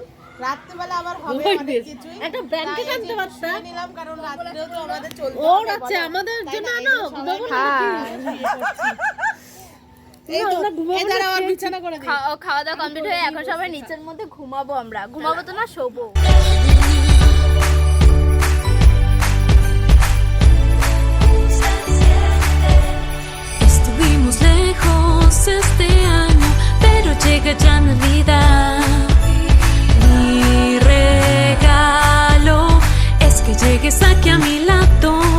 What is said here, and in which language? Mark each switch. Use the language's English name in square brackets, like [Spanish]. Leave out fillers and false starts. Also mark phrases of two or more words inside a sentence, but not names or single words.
[Bangla] রাত্রিবেলা আবার হবে অনেক কিছুই, একটা ব্ল্যাঙ্কেট আনতে পারতা, নিলাম কারণ রাত্রেও তো আমাদের চলতে ওর আছে আমাদের জন্য আনো, ঘুমাবো না। বিছানা করে দিই। খাওয়া দাওয়া কমপ্লিট হয়ে এখন সবাই নিচের মধ্যে ঘুমাবো। আমরা ঘুমাবো তো না, শোবো। [Spanish] Estuvimos lejos este año, pero llega ya Navidad. Mi regalo es que llegues aquí a mi lado.